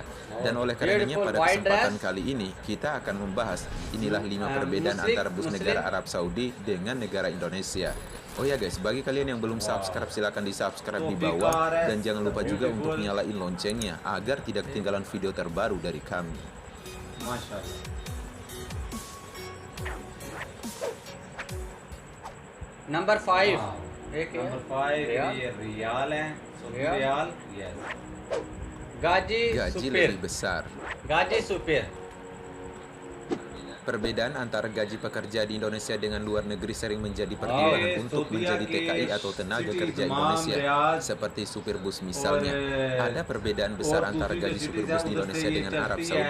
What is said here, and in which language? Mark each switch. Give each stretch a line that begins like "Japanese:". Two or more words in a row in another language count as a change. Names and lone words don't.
Indonesian: Dan oleh karenanya pada kesempatan kali ini, kita akan membahas inilah 5 perbedaan antara bus negara Arab Saudi dengan negara Indonesia. Oh ya guys, bagi kalian yang belum subscribe silahkan di subscribe di bawah, dan jangan lupa juga untuk nyalain loncengnya agar tidak ketinggalan video terbaru dari kami.
Hindi: माशाल्लाह। नंबर 5 नंबर 5 ये रियाल है, सऊदी रियाल। यस।
Indonesian: गाजी Gaji सुपीर। lebih besar. gaji supir. Perbedaan antara gaji pekerja di Indonesia dengan luar negeri sering menjadi pertimbangan untuk menjadi TKI atau tenaga kerja Indonesia, seperti supir bus misalnya. Ada perbedaan besar antara gaji supir bus di Indonesia dengan Arab Saudi.